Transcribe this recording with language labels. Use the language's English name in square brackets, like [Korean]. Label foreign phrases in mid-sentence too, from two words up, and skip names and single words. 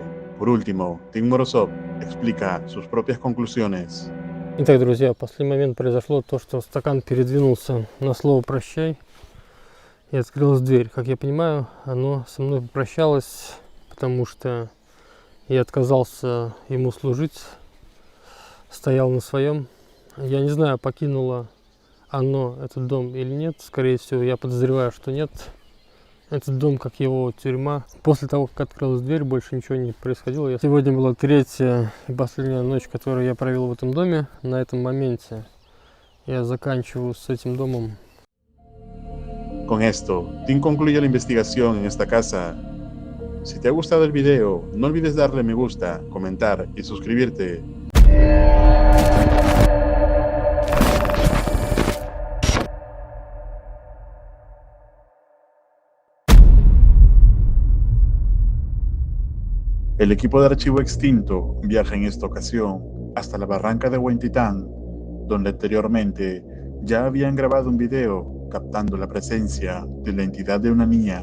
[Spanish] Por último, Tim Morozov explica sus propias conclusiones. [Russian] Итак, друзья, в последний момент произошло то, что стакан передвинулся на слово «прощай» и открылась дверь. Как я понимаю, оно со мной попрощалось, потому что я отказался ему служить, стоял на своем. Я не знаю, покинуло оно этот дом или нет. Скорее всего, я подозреваю, что нет. Этот дом, как его тюрьма. После того, как открылась дверь, больше ничего не происходило. Сегодня была третья и последняя ночь, которую я провел в этом доме. На этом моменте я заканчиваю с этим домом. [Spanish] Con esto, Tim concluye la investigación en esta casa. Si te ha gustado el video, no olvides darle me gusta, comentar y suscribirte. El equipo de Archivo Extinto viaja en esta ocasión hasta la barranca de Huentitán, donde anteriormente ya habían grabado un video captando la presencia de la entidad de una niña.